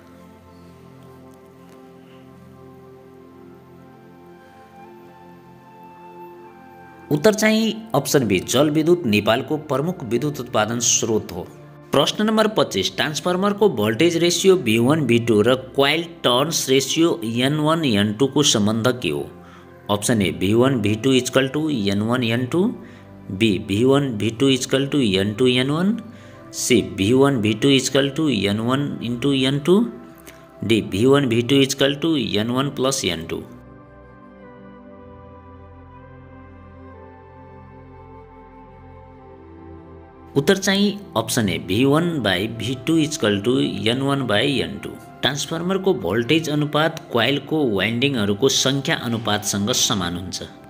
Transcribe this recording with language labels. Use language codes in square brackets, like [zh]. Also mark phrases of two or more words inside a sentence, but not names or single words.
[ne] उत्तर चाहिँ [en] option B [ne] जलविद्युत नेपालको प्रमुख विद्युत उत्पादन स्रोत हो। प्रश्न नम्बर 25 ट्रान्सफर्मरको [en] voltage ratio [ne] V1 V2 र [en] coil turns ratio [ne] N1 N2 को सम्बन्ध के हो? [en] option A [ne] V1 V2 = N1 N2, बी V1 V2 = N2 N1, सी V1 V2 = N1 × N2, डी V1 V2 = N1 + N2। उत्तर चाहिँ [en] option A [ne] V1/V2 = N1/N2। ट्रान्सफर्मरको भोल्टेज अनुपात क्वाइलको वाइन्डिङहरूको सङ्ख्या अनुपातसँग समान हुन्छ।